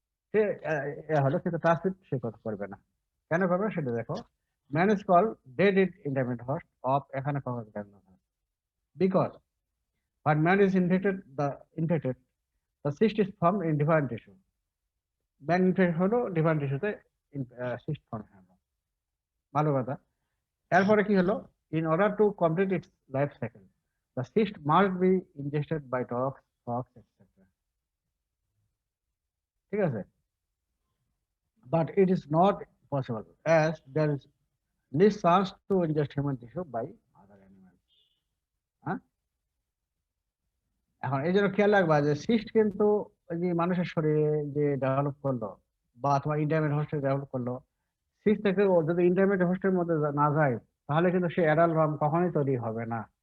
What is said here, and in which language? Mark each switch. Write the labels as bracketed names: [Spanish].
[Bangla] সে এ হলো কিন্তু ট্রান্সমিট সে করতে পারবে না। কেন করবে না সেটা দেখো। [English] man is call dead in intermediate host of, [Bangla] এখানে কখন [English] Because when man is infected, the cyst is formed in different tissue. Man infected [Bangla] হলো different টিস্যুতে cyst form হলো। ভালো কথা। এরপরে কি হলো, [English] in order to complete its life cycle, the cyst must be ingested by dogs, frogs, etc. [Bangla] ঠিক আছে? [English] But it is not possible as there is least chance to ingest human tissue by other animals. [Bangla] হ্যাঁ, এখন এই জন্য খেয়াল রাখবা যে cyst কিন্তু ওই যে মানুষের শরীরে যে ডেভেলপ করলো বা তোমার ইন্টারমিডিয়েট হোস্টে ডেভেলপ করলো, সিস্ট থেকে ও যদি ইন্টারমিডিয়েট হোস্টের মধ্যে না যায়, তাহলে কিন্তু সে অ্যাডাল্ট ওয়ার্ম কখনোই তৈরি হবে না।